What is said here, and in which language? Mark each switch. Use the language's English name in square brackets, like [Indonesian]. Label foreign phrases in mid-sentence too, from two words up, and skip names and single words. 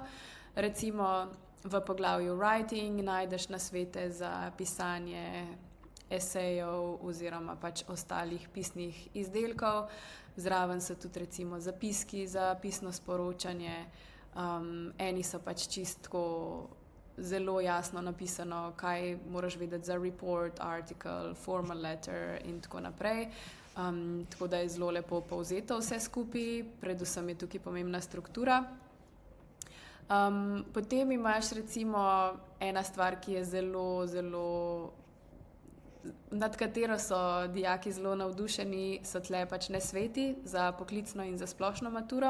[Slovenian] Recimo v poglavju writing najdeš nasvete za pisanje esejev oziroma pač ostalih pisnih izdelkov. Zraven so tudi recimo zapiski za pisno sporočanje. Eni so pač čistko zelo jasno napisano, kaj moraš vedeti za report, article, [English] formal letter [Slovenian] in tako naprej. Tako da je zelo lepo povzeto vse skupaj, predvsem je tukaj pomembna struktura. Potem imaš recimo ena stvar, ki je zelo, nad katero so dijaki zelo navdušeni, so tle pač nasveti za poklicno in za splošno maturo.